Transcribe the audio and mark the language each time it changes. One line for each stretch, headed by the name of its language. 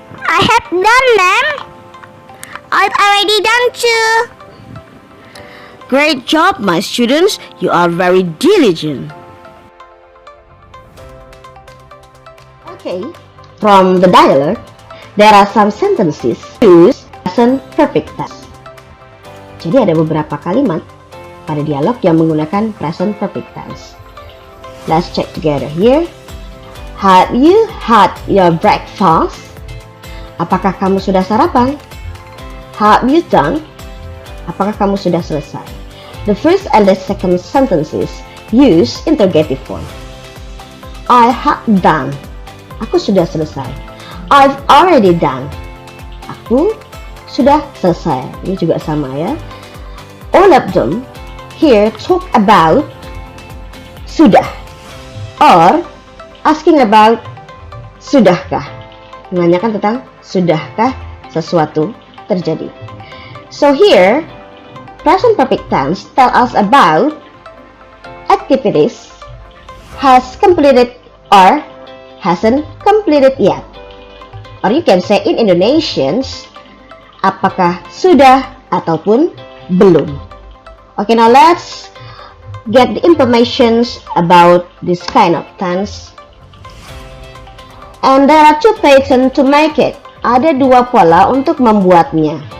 English: I have done, ma'am. I've already done too. Great job my students, you are very diligent. Okay, from the dialogue, there are some sentences use present perfect tense.
Indonesian: Jadi ada beberapa kalimat pada dialog yang menggunakan present perfect tense.
English: Let's check together here. Have you had your breakfast?
Indonesian: Apakah kamu sudah sarapan?
English: Have you done?
Indonesian: Apakah kamu sudah selesai?
English: The first and the second sentences use interrogative form. I have done.
Indonesian: Aku sudah selesai.
English: I've already done.
Indonesian: Aku sudah selesai. Ini juga sama ya.
English: All of them here talk about sudah or asking about sudahkah,
Indonesian: menanyakan tentang sudahkah sesuatu terjadi.
English: So here, present perfect tense tell us about activities has completed or hasn't completed yet. Or you can say in Indonesians,
Indonesian: apakah sudah ataupun belum.
English: Okay, now let's get the informations about this kind of tense. And there are two patterns to make it.
Indonesian: Ada dua pola untuk membuatnya.